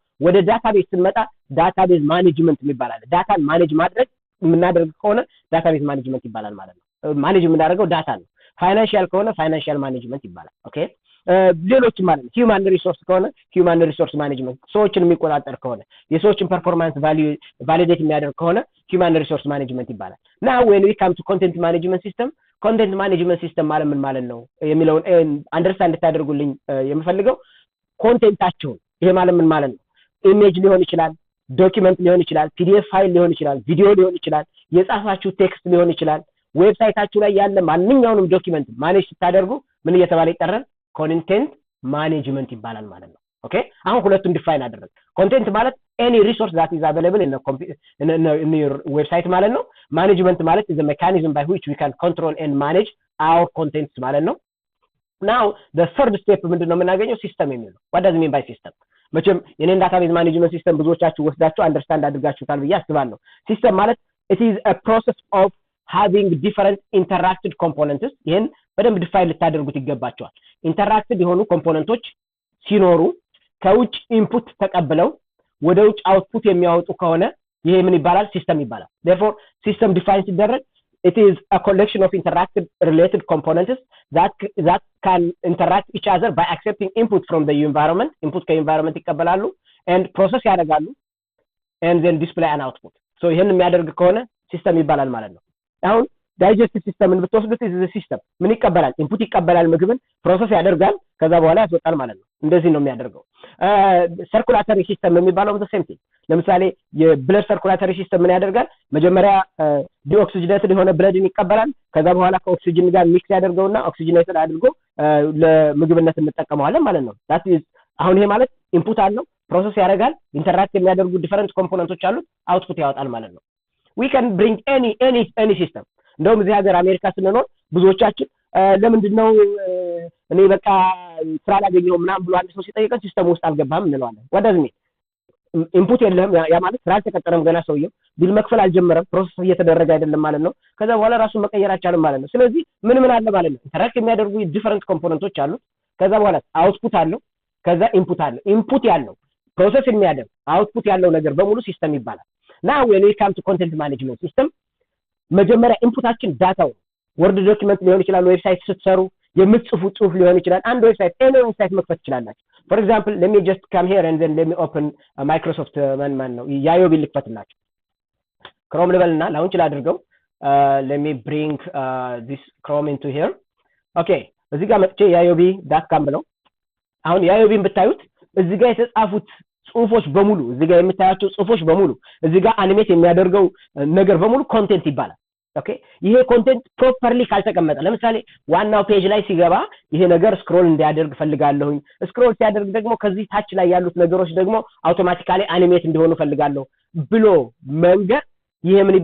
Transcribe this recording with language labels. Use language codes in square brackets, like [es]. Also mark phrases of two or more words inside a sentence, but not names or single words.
[am] ወደ ዳታቤዝ ስንመጣ [en] database management [am] ይባላል ዳታን ማኔጅ ማድረግ የምናደርግ ከሆነ [en] database management [am] ይባላል ማለት ነው ማኔጅ የምናደርገው ዳታ ነው ፋይናንሻል ከሆነ [en] financial management [am] ይባላል ኦኬ ሌሎችም ማለት ነው [en] human resource [am] ከሆነ [en] human resource management [am] ሰዎችን የሚቆጣጠር ከሆነ የሰዎችን [en] performance validate [am] የሚያደርግ ከሆነ [en] human resource management [am] ይባላል [en] now when we come to content management system content management system [am] ማለት ምን ማለት ነው የሚለውን አንደርስታንድ ታደርጉልኝ የምፈልገው ኮንቴንታቸውን ይሄ ማለት ምን ማለት ነው ኢሜጅ ሊሆን ይችላል ዶክመንት ሊሆን ይችላል [en] PDF file [am] ሊሆን ይችላል ቪዲዮ ሊሆን ይችላል የጻፋችሁ ቴክስት ሊሆን ይችላል ዌብሳይታችሁ ላይ ያለ ማንኛውንም ዶክመንት ማኔጅ ስታደርጉ ምን እየተባለ ይጠራል [en] content management [am] ይባላል ማለት ነው ኦኬ አሁን ሁለቱን ዲፋይን አደረግን ኮንቴንት ማለት [en] any resource that is available in your website [am] ማለት ነው [en] management ማለት is a mechanism by which we can control and manage our contents [am] ማለት ነው [en] now the third step [am] ምንድነው የምናገኘው ሲስተም የሚለው [en] what does it mean by system [am] መቼም የኔን [en] database management system [am] ብዙዎቻችሁ ወስዳችሁ አንደርስታንድ አድርጋችሁታል ብዬ አስባለሁ ሲስተም ማለት [en] it is a process of having different interacted components [am] ይሄን በደንብ ዲፋይን ልታደርጉት ይገባቸዋል interacted የሆኑ ኮምፖነንቶች ሲኖሩ ከውጭ ኢንፑት ተቀብለው ወደ ውጭ አውትፑት የሚያወጡ ከሆነ ይሄ ምን ይባላል ሲስተም ይባላል [en] therefore system define [am] ሲደረግ [en] it is a collection of interacted related components that can interact each other by accepting input from the environment [am] input ከenvironment ይቀበላሉ [en] and process [am] ያደርጋሉ [en] and then display an output so [am] ይሄን የሚያደርግ ከሆነ ሲስተም ይባላል ማለት ነው አሁን ዳይጀስቲቭ ሲስተምን ብትወስዱት [en] is a system [am] ምን ይቀበላል ኢንፑት ይቀበላል ምግብን ፕሮሰስ ያደርጋል ከዛ በኋላ ያስወጣል ማለት ነው እንደዚህ ነው የሚያደርገው [en] circulatory system [am] የሚባለው [en] the same thing [am] ለምሳሌ የብለድ [en] circulatory system [am] ምን ያደርጋል መጀመሪያ ዲኦክሲጅኔትድ የሆነ ብለድን ይቀበላል ከዛ በኋላ ከኦክሲጅን ጋር ሚክስ ያደርገውና ኦክሲጅኔትድ አድርጎ ለምግብነት እንጠቀመዋለን ማለት ነው [en] that is [am] አሁን ይሄ ማለት ኢንፑት አለው ፕሮሰስ ያደርጋል ኢንተራክት የሚያደርጉ ዲፈረንት ኮምፖነንቶች አሉት አውትፑት ያወጣል ማለት ነው [en] we can bring any system [am] እንደውም እዚህ ሀገር አሜሪካ ስንኖር ብዙዎቻችን ለምንድነው እኔ በቃ ስራ ላገኘው ምናምን ብሎ አንድ ሰው ሲጠይቀን ሲስተም ውስጥ አልገባም እንለዋለን [en] what does it mean [am] ኢንፑት የለም ያ ማለት ስራ ተቀጠረም ገና ሰውየው ቢል መክፈል አልጀመረም ፕሮሰስ እየተደረገ አይደለም ማለት ነው ከዛ በኋላ ራሱን መቀየር አልቻለም ማለት ነው ስለዚህ ምን አለ ማለት ነው ኢንተራክት የሚያደርጉ ዲፈረንት ኮምፖነንቶች አሉ ከዛ በኋላ አውትፑት አለው ከዛ ኢንፑት አለው ኢንፑት ያለው ፕሮሰስ የሚያደርግ አውትፑት ያለው ነገር በሙሉ ሲስተም ይባላል [en] now when we come to content management system [am] መጀመሪያ ኢንፑታችን ዳታው [en] word document [am] ሊሆን ይችላል ዌብሳይት ስትሰሩ የምትጽፉት ጽሁፍ ሊሆን ይችላል አንድ ዌብሳይት መክፈት ይችላልላችሁ [en] for example let me just come here and then let me open Microsoft man [am] ነው ያዮቢ ልክፈትላችሁ Chrome ልበልና ላውንች ላድርገው [en] let me bring this Chrome into here okay [am] እዚህ ጋር መጥቼ yayobi.com ብለው አሁን ያዮቢን ብታዩት እዚህ ጋር የተጻፉት ጽሁፎች በሙሉ እዚህ ጋር የምታያቸው ጽሁፎች በሙሉ እዚህ ጋር አኒሜት የሚያደርገው ነገር በሙሉ ኮንቴንት ይባላል ኦኬ ይሄ ኮንቴንት ፕሮፐርሊ ካልተቀመጠ ለምሳሌ ዋናው ፔጅ ላይ ሲገባ ይሄ ነገር ስክሮል እንዲያደርግ ፈልጋለሁኝ ስክሮል ሲያደርግ ደግሞ ከዚህ ታች ላይ ያሉት ነገሮች ደግሞ አውቶማቲካሊ አኒሜት እንዲሆኑ ፈልጋለሁ ብሎ መንገር ይሄ ምን